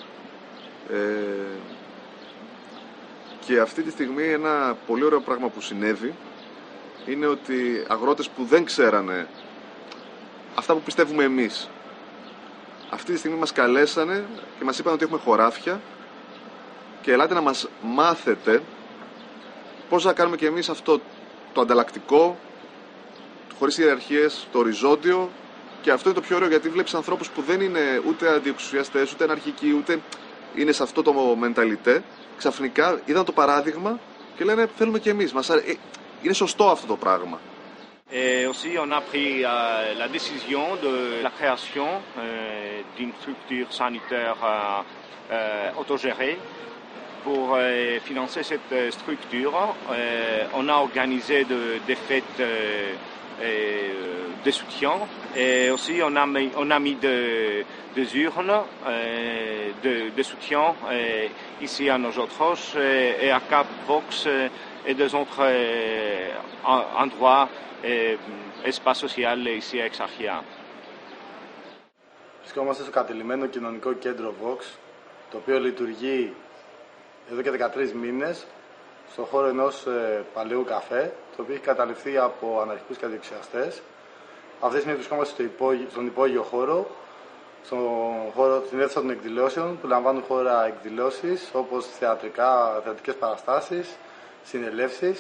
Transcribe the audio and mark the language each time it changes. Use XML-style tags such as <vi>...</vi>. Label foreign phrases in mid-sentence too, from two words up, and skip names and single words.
<el>Και αυτή τη στιγμή ένα πολύ ωραίο πράγμα που συνέβη είναι ότι αγρότες που δεν ξέρανε αυτά που πιστεύουμε εμείς, αυτή τη στιγμή μας καλέσανε και μας είπαν ότι έχουμε χωράφια και ελάτε να μας μάθετε πώς να κάνουμε και εμείς αυτό το ανταλλακτικό, χωρίς ιεραρχίες, το οριζόντιο. Και αυτό είναι το πιο ωραίο, γιατί βλέπεις ανθρώπους που δεν είναι ούτε αντιεξουσιαστές, ούτε αναρχικοί, ούτε είναι σε αυτό το μενταλιτέ. Ξαφνικά είδαν το παράδειγμα και λένε θέλουμε και εμείς. Είναι σωστό αυτό το πράγμα.</el> <fr>Et aussi, on a pris la décision de la création d'une structure sanitaire autogérée. Pour financer cette structure, on a organisé des fêtes de soutien et aussi on a mis des urnes de soutien ici à nosotros et à Cap Vox et des autres endroits et espaces sociaux ici à Exarchia.</fr> <el>Βρισκόμαστε στο κατελημμένο κοινωνικό κέντρο Vox, το οποίο λειτουργεί εδώ και 13 μήνες στον χώρο ενός παλαιού καφέ, το οποίο έχει καταληφθεί από αναρχικούς και αντιεξουσιαστές. Αυτή τη στιγμή βρισκόμαστε στον υπόγειο χώρο, στην αίθουσα των εκδηλώσεων, που λαμβάνουν χώρα εκδηλώσεις όπως θεατρικές παραστάσεις, συνελεύσεις.</el>